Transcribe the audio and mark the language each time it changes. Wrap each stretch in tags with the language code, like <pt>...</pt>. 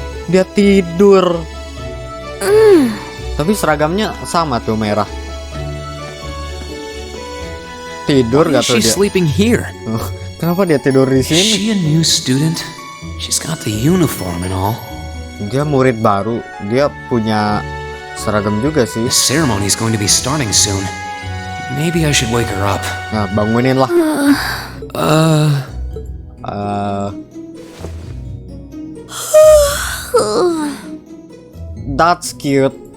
<id>Dia tidur. Tapi seragamnya sama tuh, merah. Tidur gak tuh dia?</id> <en>She's sleeping here.</en> <id>Kenapa dia tidur di</id> <en>Is</en> <id>sini?</id> <en>she a new student? She's got the uniform and all.</en> <id>Dia murid baru. Dia punya seragam juga sih.</id> <en>The ceremony's going to be starting soon. Maybe I should wake her up.</en> <id>Nah, bangunin lah.</id> <en>That's cute.</en>